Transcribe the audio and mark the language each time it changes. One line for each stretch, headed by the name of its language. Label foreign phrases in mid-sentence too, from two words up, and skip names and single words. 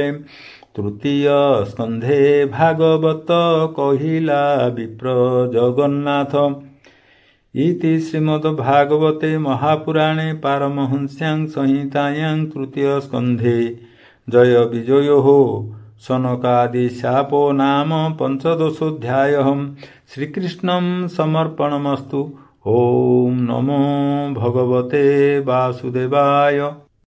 Odia: ତୃତୀୟ ସ୍କନ୍ଧେ ଭାଗବତ କହିଲା ବିପ୍ର ଜଗନ୍ନାଥ।
Sanskrit: ଇତି ଶ୍ରୀମଦ୍ଭାଗବତେ ମହାପୁରାଣେ ପାରମହଂସ୍ୟାଂ ସଂହିତାୟାଂ ତୃତୀୟ ସ୍କନ୍ଧେ ଜୟ ବିଜୟୋଃ ସନକାଦି శాపో नाम पंचदशोऽध्यायः। श्रीकृष्णं समर्पणमस्तु। ओम नमो भगवते वासुदेवाय।